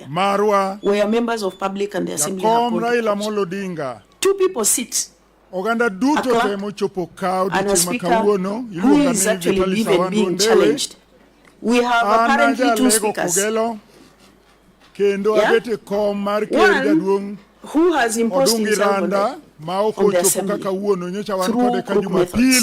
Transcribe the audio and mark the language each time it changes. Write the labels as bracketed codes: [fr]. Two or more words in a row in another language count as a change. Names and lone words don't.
[luo] Marwa, [en] where members of public and the assembly have gone Raila to Odinga. 2 people sit. [luo] Oganda duto temo chopo kao [en] And a speaker who is actually even being challenged. We have apparently 2 speakers. One who has imposed himself on the assembly through crook methods.